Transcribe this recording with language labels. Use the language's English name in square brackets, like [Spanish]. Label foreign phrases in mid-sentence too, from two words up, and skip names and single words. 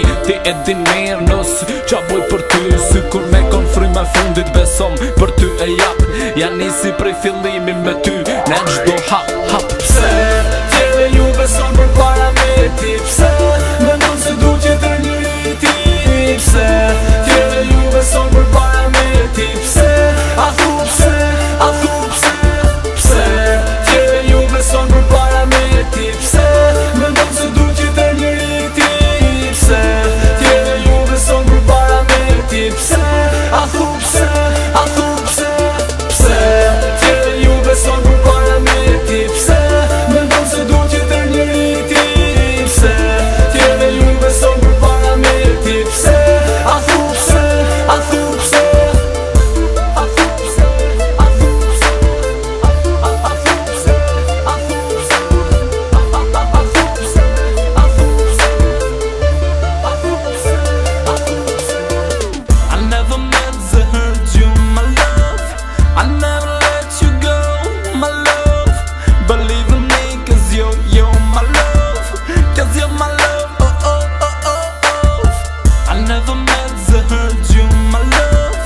[Albanian] Ti e din mirë nësë qa boj për ty. Si kur me kon fryma fundit besom për ty e jap. Ja nisi prej fillimi me ty në gjdo hap hap. Pse tjere ju beson për para me ti? Pse mendon se du tjetër njëri ti? Pse tjere ju beson për para me ti? Pse a thu pse, a thu pse? Pse tjere ju beson për para me ti? Pse mendon se du tjetër njëri ti? Pse tjere ju beson për para me ti? Pse a thu pse, a thu pse? Pse tjere ju beson për para me ti? Pse mendon se du tjetër njëri ti? Pse tjere ju beson për para me ti? Pse a thu pse, a thu pse? A thu pse, a thu pse? A thu pse, a thu pse? A thu pse, a thu pse? A thu pse, a thu pse? [English] I never meant to hurt you, my love. I never let you go, my love. Believe in me, cause you're my love. Cause you're my love, oh, oh, oh, oh, oh. I never meant to hurt you, my love.